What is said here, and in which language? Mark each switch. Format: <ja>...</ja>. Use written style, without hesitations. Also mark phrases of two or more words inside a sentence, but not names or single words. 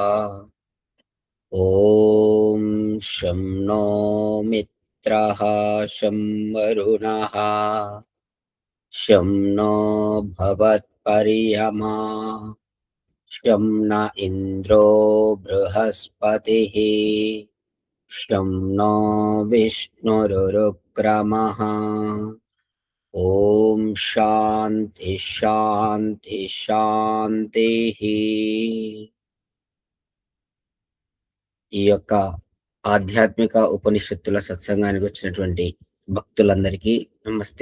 <sa>ॐ शं नो मित्रः शं वरुणः शं नो भवत्पर्यमा शं न इन्द्रो बृहस्पतिः शं नो विष्णुरुक्रमः। ఓం శాంతి శాంతి శాంతి.</sa> <te>ఈ యొక్క ఆధ్యాత్మిక ఉపనిషత్తుల సత్సంగానికి వచ్చినటువంటి భక్తులందరికీ నమస్తే.</te>